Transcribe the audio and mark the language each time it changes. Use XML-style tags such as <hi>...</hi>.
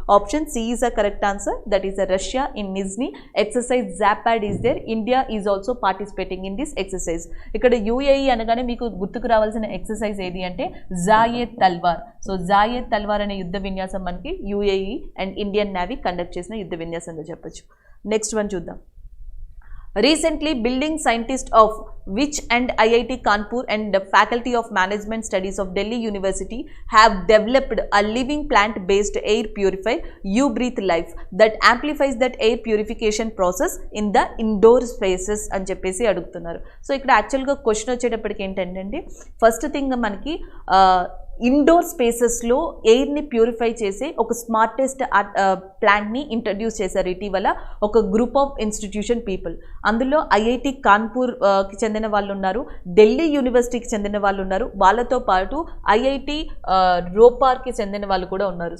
<en>Option C is a correct answer. That is a Russia in Nizhny. Exercise Zapad is there. India is also participating in this exercise.</en> <te>ఇక్కడ UAE అనగానే మీకు గుర్తుకు రావాల్సిన exercise ఏది అంటే Zayed తల్వార్. So Zayed తల్వార్ అనే యుద్ధ విన్యాసం మనకి UAE and Indian navy conduct చేసిన యుద్ధ విన్యాసంగా చెప్పొచ్చు. నెక్స్ట్ వన్ చూద్దాం.</te> <en>Recently, building scientists of which and IIT Kanpur and the Faculty of Management Studies of Delhi University have developed a living plant-based air purifier, U-Breathe Life, that amplifies that air purification process in the indoor spaces</en> <te>అని చెప్పేసి అడుగుతున్నారు. So ఇక్కడ యాక్చువల్గా question వచ్చేటప్పటికి ఏంటంటే first thing మనకి indoor స్పేసెస్లో ఎయిర్ని purify చేసే ఒక స్మార్టెస్ట్ ప్లాంట్ని ఇంట్రడ్యూస్ చేశారు ఇటీవల ఒక గ్రూప్ ఆఫ్ ఇన్స్టిట్యూషన్ పీపుల్. అందులో ఐఐటి కాన్పూర్కి చెందిన వాళ్ళు ఉన్నారు, ఢిల్లీ యూనివర్సిటీకి చెందిన వాళ్ళు ఉన్నారు, వాళ్ళతో పాటు ఐఐటి రోపార్కి చెందిన వాళ్ళు కూడా ఉన్నారు.</te>